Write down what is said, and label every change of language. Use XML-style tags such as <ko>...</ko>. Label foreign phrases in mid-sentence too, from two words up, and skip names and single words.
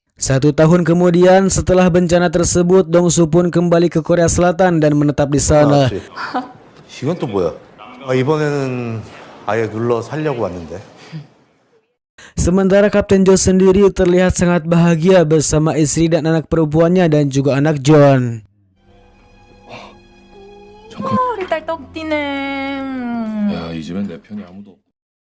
<id>1 tahun kemudian setelah bencana tersebut, Dong Su pun kembali ke Korea Selatan dan menetap di sana.</id> <ko>이건 또 뭐야? 이번에는 아예 눌러 살려고 왔는데.</ko> <id>Sementara Kapten Jo sendiri terlihat sangat bahagia bersama istri dan anak perempuannya dan juga anak John.</id> <ko>잠깐. 우리 딸 떡띠네. 야, 이 집엔 내 편이 아무도 없다.</ko>